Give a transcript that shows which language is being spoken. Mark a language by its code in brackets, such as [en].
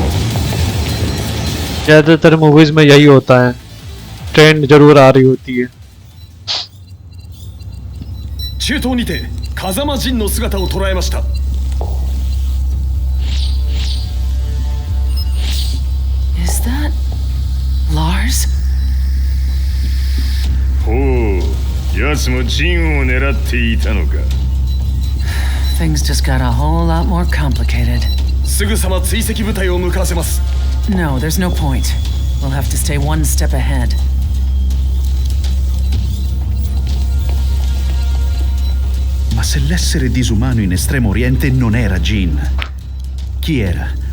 [hi] ज़्यादातर मूवीज में यही होता है, ट्रेंड जरूर आ रही होती है। [ja] 中東にて風間陣の姿を捉えました。 [en] Is that Lars? [ja] ほう、奴も陣を狙っていたのか。 [en] Things just got a whole lot more complicated. [ja] すぐさま追跡部隊を向かわせます。 [en] No, there's no point. We'll have to stay one step ahead. [it] Ma se l'essere disumano in Estremo Oriente non era Jin, chi era?